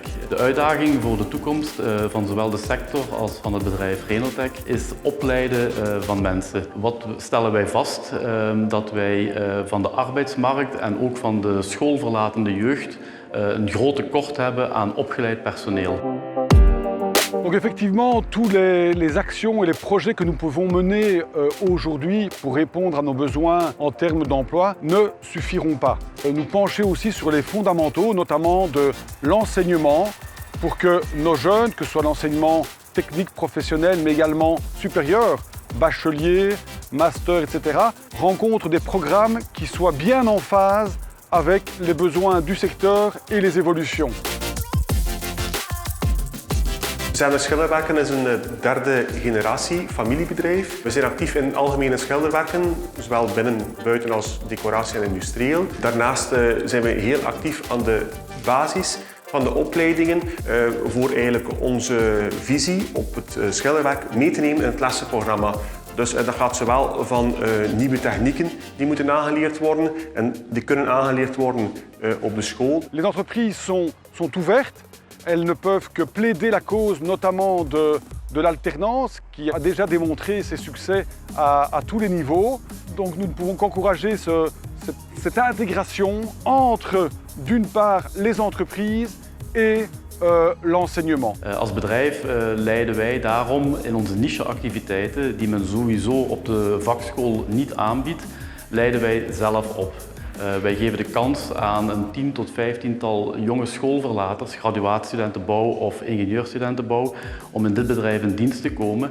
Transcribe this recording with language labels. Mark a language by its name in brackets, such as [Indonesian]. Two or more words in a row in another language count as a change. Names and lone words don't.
[Dutch] De uitdaging voor de toekomst van zowel de sector als van het bedrijf Renotec is opleiden van mensen. Wat stellen wij vast? Dat wij van de arbeidsmarkt en ook van de schoolverlatende jeugd een groot tekort hebben aan opgeleid personeel. [French] Donc effectivement, tous les actions et les projets que nous pouvons mener aujourd'hui pour répondre à nos besoins en termes d'emploi ne suffiront pas. Nous pencher aussi sur les fondamentaux, notamment de l'enseignement, pour que nos jeunes, que ce soit l'enseignement technique professionnel, mais également supérieur, bachelier, master, etc., rencontrent des programmes qui soient bien en phase avec les besoins du secteur et les évolutions. [Dutch] Zender Schilderwerken is een derde generatie familiebedrijf. We zijn actief in algemene schilderwerken, zowel binnen, buiten als decoratie en industrieel. Daarnaast zijn we heel actief aan de basis van de opleidingen voor eigenlijk onze visie op het schilderwerk mee te nemen in het lessenprogramma. Dus dat gaat zowel van nieuwe technieken die moeten aangeleerd worden en die kunnen aangeleerd worden op de school. [French] Les entreprises sont ouvertes. Elles ne peuvent que plaider la cause, notamment de l'alternance, qui a déjà démontré ses succès à tous les niveaux. Donc nous ne pouvons qu'encourager cette intégration entre, d'une part, les entreprises et l'enseignement. [Dutch] Als bedrijf leiden wij daarom in onze nicheactiviteiten, die men sowieso op de vakschool niet aanbiedt, leiden wij zelf op. Wij geven de kans aan een 10 tot 15-tal jonge schoolverlaters, graduaatstudenten bouw of ingenieurstudenten bouw, om in dit bedrijf in dienst te komen.